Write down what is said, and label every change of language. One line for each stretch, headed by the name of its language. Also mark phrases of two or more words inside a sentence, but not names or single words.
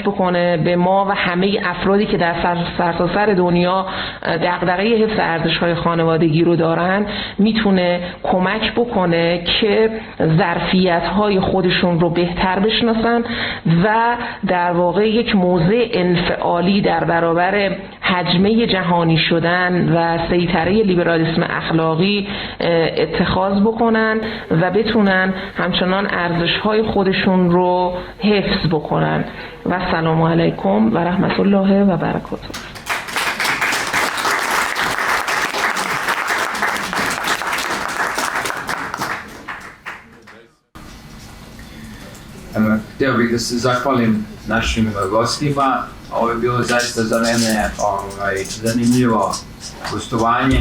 Persian: بکنه، به ما و همه افرادی که در سرتاسر دنیا دغدغه حفظ ارزش‌های خانوادگی رو دارن میتونه کمک بکنه که ظرفیت‌های خودشون رو بهتر بشناسن و در واقع یک موضع انفعالی در برابر حجمه جهانی شدن و سیطره لیبرالیسم اخلاقی اتخاذ بکنن و بتونن همچنان ارزش‌های خودشون رو حفظ بکنن.
Arabic: و سلام علیکم و رحمت الله و برکاته.
Bosnian: Htio bih da se zahvalim našim gostima. Ovo je bilo zaista za mene zanimljivo gostovanje.